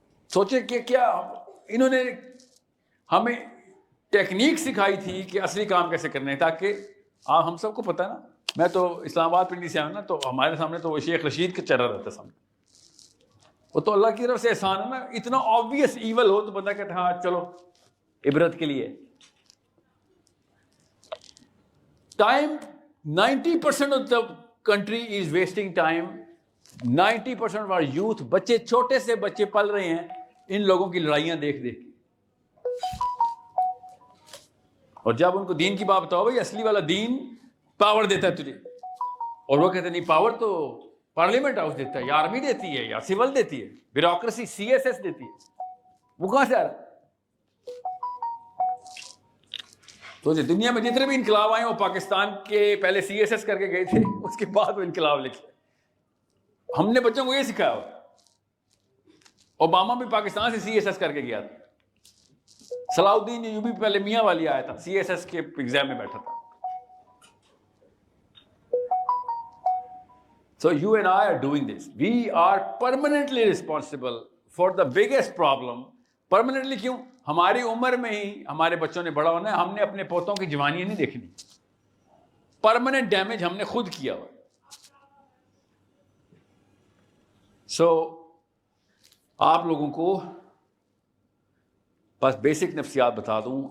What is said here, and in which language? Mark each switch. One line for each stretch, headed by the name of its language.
Urdu: سوچے کہ کیا انہوں نے ہمیں ٹیکنیک سکھائی تھی کہ اصلی کام کیسے کرنے ہیں، تاکہ ہم سب کو پتہ ہے نا. میں تو اسلام آباد پنڈی سے آیا نا، تو ہمارے سامنے تو وہ شیخ رشید کا چہرہ رہتا سامنے. وہ تو اللہ کی طرف سے احسان ہے نا. اتنا آبویس ایول ہو تو بندہ کہتا ہاں چلو عبرت کے لیے. Time
English: 90% of the country is wasting time. 90% of our youth,
Urdu: بچے چھوٹے سے بچے پل رہے ہیں ان لوگوں کی لڑائیاں دیکھ دیکھ کے. اور جب ان کو دین کی بات بتاؤ بھائی اصلی والا دین پاور دیتا ہے تجھے, اور وہ کہتے ہیں نہیں پاور تو پارلیمنٹ ہاؤس دیتا ہے یا آرمی دیتی ہے یا سول دیتی ہے, بیوروکریسی CSS دیتی ہے, وہ کہاں سے آ رہا ہے؟ تو دنیا میں جتنے بھی انقلاب آئے وہ پاکستان کے پہلے CSS کر کے گئے تھے, اس کے بعد وہ انقلاب لکھے. ہم نے بچوں کو یہ سکھایا ہوا. اوباما بھی پاکستان سے CSS کر کے گیا تھا. صلاح الدین ایوبی پہلے میاں والی آیا تھا, CSS کے ایگزام میں بیٹھا تھا.
English: So you and I are doing this. We are permanently responsible for the biggest problem.
Urdu: Permanently کیوں؟ ہماری عمر میں ہی ہمارے بچوں نے بڑا ہونا ہے, ہم نے اپنے پوتوں کی جوانیاں نہیں دیکھنی. پرماننٹ ڈیمیج ہم نے خود کیا ہوا. سو آپ لوگوں کو بس بیسک نفسیات بتا دوں.